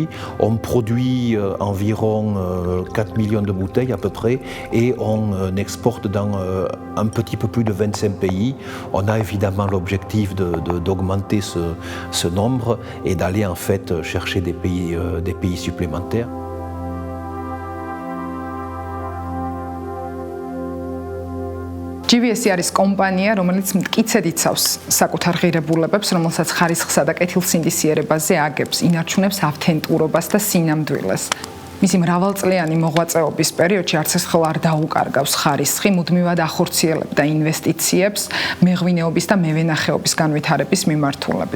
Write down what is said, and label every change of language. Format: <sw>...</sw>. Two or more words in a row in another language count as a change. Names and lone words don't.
<fr>On produit environ 4 millions de bouteilles à peu près et on exporte dans un petit peu plus de 25 pays. On a évidemment l'objectif d'augmenter ce nombre et d'aller en fait chercher des pays supplémentaires.</fr> <ka>GVS არის კომპანია, რომელიც მტკიცედ იცავს საკუთარ ღირებულებებს, რომელსაც ხარისხსა და კეთილსინდისიერებაზე აგებს, ინარჩუნებს ავთენტურობას და სინამდვილეს. მისი მრავალწლიანი მოღვაწეობის პერიოდში არც ერთხელ არ დაუკარგავს ხარისხი, მუდმივად ახორციელებდა ინვესტიციებს მეღვინეობის და მევენახეობის განვითარების მიმართულებით.</ka>